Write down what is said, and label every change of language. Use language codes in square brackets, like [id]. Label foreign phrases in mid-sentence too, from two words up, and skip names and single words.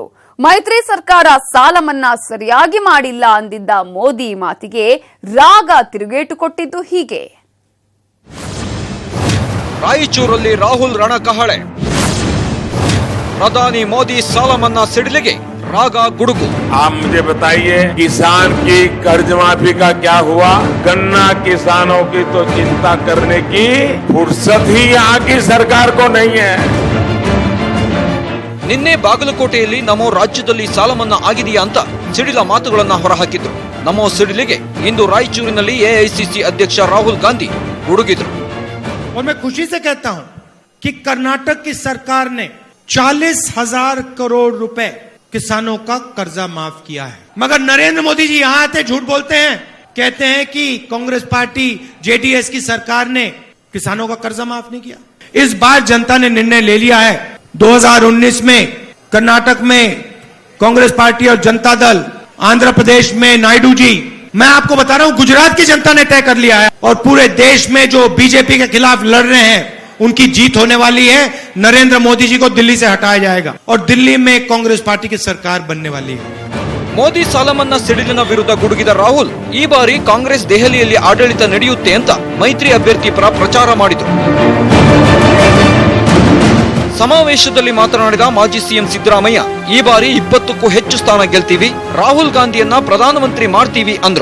[kn] ಮೈತ್ರಿ ಸರ್ಕಾರ ಸಾಲ ಮನ್ನಾ ಸರಿಯಾಗಿ ಮಾಡಿಲ್ಲ ಅಂದಿದ್ದ ಮೋದಿ ಮಾತಿಗೆ ರಾಗ ತಿರುಗೇಟು ಕೊಟ್ಟಿದ್ದು ಹೀಗೆ. ರಾಯಚೂರಲ್ಲಿ ರಾಹುಲ್ ರಣಕಹಳೆ. ಪ್ರಧಾನಿ ಮೋದಿ ಸಾಲ ಮನ್ನಾ ಸಿಡಿಲಿಗೆ ರಾಗ ಗುಡುಗು। [hi] आप मुझे बताइए, किसान की कर्ज माफी का क्या हुआ? गन्ना किसानों की तो चिंता करने की फुर्सत ही यहाँ की सरकार को नहीं है। [kn] ನಿನ್ನೆ ಬಾಗಲಕೋಟೆಯಲ್ಲಿ ನಮೋ ರಾಜ್ಯದಲ್ಲಿ ಸಾಲ ಮನ್ನಾ ಆಗಿದೆಯಾ ಅಂತ ಸಿಡಿಲ ಮಾತುಗಳನ್ನ ಹೊರಹಾಕಿದ್ರು. ನಮೋ ಸಿಡಿಲಿಗೆ ಇಂದು ರಾಯಚೂರಿನಲ್ಲಿ ಎಐಸಿಸಿ ಅಧ್ಯಕ್ಷ ರಾಹುಲ್ ಗಾಂಧಿ ಗುಡುಗಿದ್ರು. [hi] और मैं खुशी से कहता हूं कि कर्नाटक की सरकार ने 40,000 करोड़ रुपए किसानों का कर्जा माफ किया है। मगर नरेंद्र मोदी जी यहां आते झूठ बोलते हैं, कहते हैं कि कांग्रेस पार्टी जेडीएस की सरकार ने किसानों का कर्जा माफ नहीं किया। इस बार जनता ने निर्णय ले लिया है। 2019 में कर्नाटक में कांग्रेस पार्टी और जनता दल, आंध्र प्रदेश में नायडू जी, मैं आपको बता रहा हूं गुजरात की जनता ने तय कर लिया है और पूरे देश में जो बीजेपी के खिलाफ लड़ रहे हैं उनकी जीत होने वाली है। नरेंद्र मोदी जी को दिल्ली से हटाया जाएगा और दिल्ली में कांग्रेस पार्टी की सरकार बनने वाली है। [kn] ಮೋದಿ ಸಾಲ ಮನ್ನಾ ಸಿಡಿಲಿನ ವಿರುದ್ಧ ಗುಡುಗಿದ ರಾಹುಲ್ ಈ ಬಾರಿ ಕಾಂಗ್ರೆಸ್ ದೆಹಲಿಯಲ್ಲಿ ಆಡಳಿತ ನಡೆಯುತ್ತೆ ಅಂತ ಮೈತ್ರಿ ಅಭ್ಯರ್ಥಿ ಪರ ಪ್ರಚಾರ ಮಾಡಿದರು. ಸಮಾವೇಶದಲ್ಲಿ ಮಾತನಾಡಿದ ಮಾಜಿ ಸಿಎಂ ಸಿದ್ದರಾಮಯ್ಯ, ಈ ಬಾರಿ 20ಕ್ಕೂ ಹೆಚ್ಚು ಸ್ಥಾನ ಗೆಲ್ತೀವಿ, ರಾಹುಲ್ ಗಾಂಧಿಯನ್ನ ಪ್ರಧಾನಮಂತ್ರಿ ಮಾಡ್ತೀವಿ ಅಂದ್ರು.